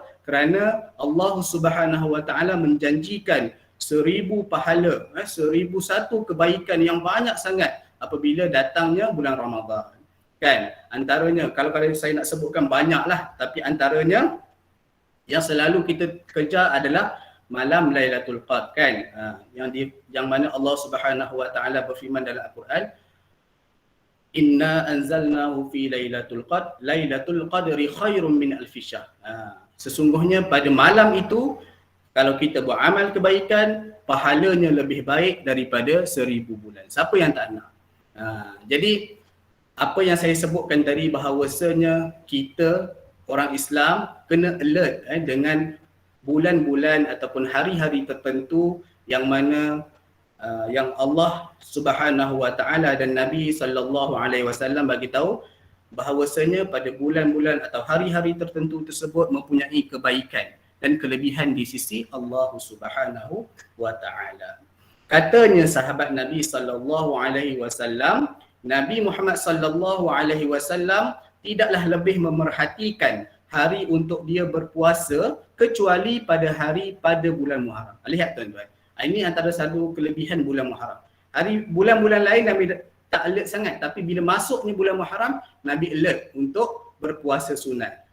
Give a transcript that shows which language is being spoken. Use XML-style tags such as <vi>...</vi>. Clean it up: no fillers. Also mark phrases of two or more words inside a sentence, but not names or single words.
<ms>Kerana Allah</ms> <ar>سبحانه وتعالى</ar> <ms>menjanjikan 1000 pahala, 1001 kebaikan yang banyak sangat apabila datangnya bulan Ramadan. Kan? Antaranya, kalau saya nak sebutkan banyaklah, tapi antaranya yang selalu kita kejar adalah malam Lailatul Qadar kan. Yang mana Allah</ms> <ar>سبحانه وتعالى</ar> <ms>berfirman dalam Al-Quran,</ms> <ar>إنا أنزلناه في ليلة القدر ليلة القدر خير من ألف شهر.</ar> <ms>Sesungguhnya pada malam itu Kalau kita buat amal kebaikan, pahalanya lebih baik daripada 1000 bulan. Siapa yang tak nak? Jadi apa yang saya sebutkan tadi bahawasanya kita orang Islam kena alert dengan bulan-bulan ataupun hari-hari tertentu yang mana yang Allah</ms> <ar>سبحانه وتعالى</ar> <ms>dan Nabi</ms> <ar>صلى الله عليه وسلم</ar> <ms>bagi tahu bahawasanya pada bulan-bulan atau hari-hari tertentu tersebut mempunyai kebaikan dan kelebihan di sisi Allah</ms> <ar>سبحانه وتعالى.</ar> <ms>Katanya sahabat Nabi</ms> <ar>صلى الله عليه وسلم,</ar> <ms>Nabi Muhammad</ms> <ar>صلى الله عليه وسلم</ar> <ms>tidaklah lebih memerhatikan hari untuk dia berpuasa kecuali pada bulan Muharram. Lihat tuan-tuan. Ini antara satu kelebihan bulan Muharram. Bulan-bulan lain Nabi tak alert sangat, tapi bila masuknya bulan Muharram, Nabi alert untuk berpuasa sunat.</ms>